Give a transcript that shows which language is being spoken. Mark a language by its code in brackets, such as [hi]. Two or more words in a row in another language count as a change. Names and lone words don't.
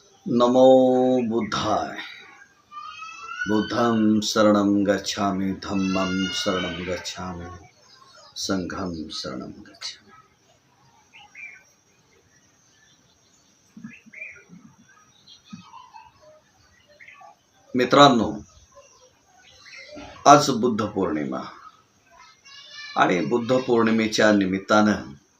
[pi] नमो बुद्धाय। बुद्धं शरणं गच्छामि, धम्मं शरणं गच्छामि, संघं शरणं गच्छामि। [mr] मित्रांनो, आज बुद्ध पौर्णिमा आणि बुद्ध पौर्णिमेच्या निमित्तानं